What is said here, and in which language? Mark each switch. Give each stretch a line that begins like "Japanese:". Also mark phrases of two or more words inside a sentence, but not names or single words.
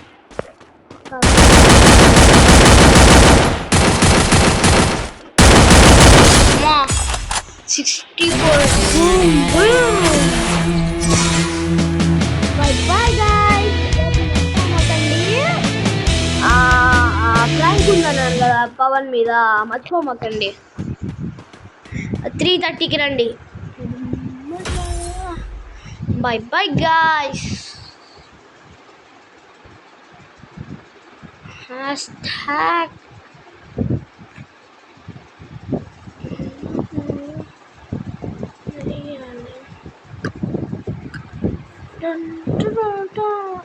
English: 64. Bye bye guys.
Telugu: ఫ్లాంక్ ఉందన్నాను కదా పవన్ మీద, మర్చిపోమాకండి. 3:30కి రండి.
English: Bye bye guys. Hashtag dun, dun, dun, dun.